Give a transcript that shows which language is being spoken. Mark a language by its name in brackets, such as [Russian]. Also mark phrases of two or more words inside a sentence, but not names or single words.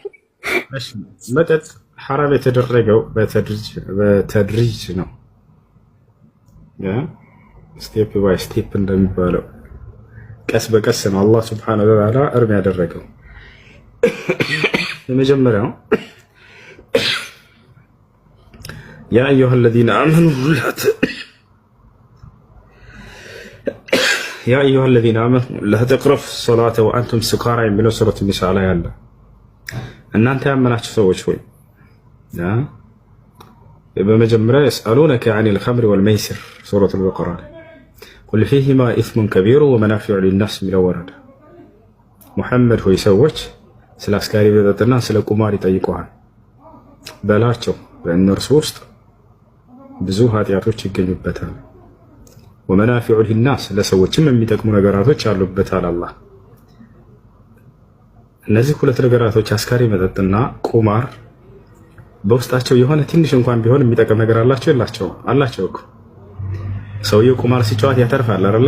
[Amharic] እሺ መጠጥ ሐራም የተደረገው በተድሪጅ ነው ያ [English] step by step [Amharic] እንደሚባለው ቀስ በቀስ ነው አላህ [Arabic] سبحانه وتعالى [Amharic] እርም ያደረገው። የመጀመሪያው [Arabic] يا أيها الذين آمنوا يا أيها الذين آمنوا لا تقربوا الصلاة وأنتم سكارى من سورة النساء [Amharic] ላይ ያለ እናንተ ያመናችሁ ሰዎች ሆይ በመጀመሪያ [Arabic] يسألونك عن الخمر والميسر سورة البقرة قل فيهما إثم كبير ومنافع للناس من [Amharic] ወረደ ሙሐመድ ሆይ ሰዎች ስለ አስካሪ መጠጥና ስለ ቁማር ይጠይቁሃል በላቸው በእነርሱ ውስጥ ብዙ ኃጢአቶች ይገኙበታል [Arabic] ومنافع للناس [Amharic] ለሰዎችም የሚጠቅሙ ነገራቶች አሉበታል አላህ። እነዚህ ሁለት ነገራቶች አስካሪ መጠጥና ቁማር በውስጣቸው የሆነ ትንሽ እንኳን ቢሆን የሚጠቅም ነገር አላቸው የላቸው? አላቸው እኮ። ሰውየው ቁማር ሲጫወት ያተርፋል አይደለ?